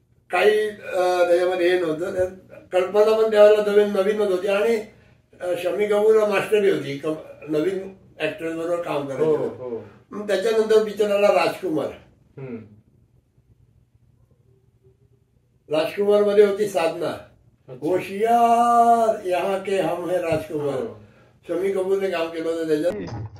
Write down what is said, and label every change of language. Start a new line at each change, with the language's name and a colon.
Marathi: काही त्याच्यामध्ये हे नव्हतं. कल्पना पण त्यावेळेला नवीनच होती आणि शम्मी कपूर मास्टरी होती नवीन ऍक्टर बरोबर काम करायचं. त्याच्यानंतर पिक्चर आला राजकुमार. राजकुमार मध्ये होती साधना.
Hindi: होशियार यहाँ के हम है राजकुमार.
Marathi: शम्मी कपूरने काम केलं होतं त्याच्यात.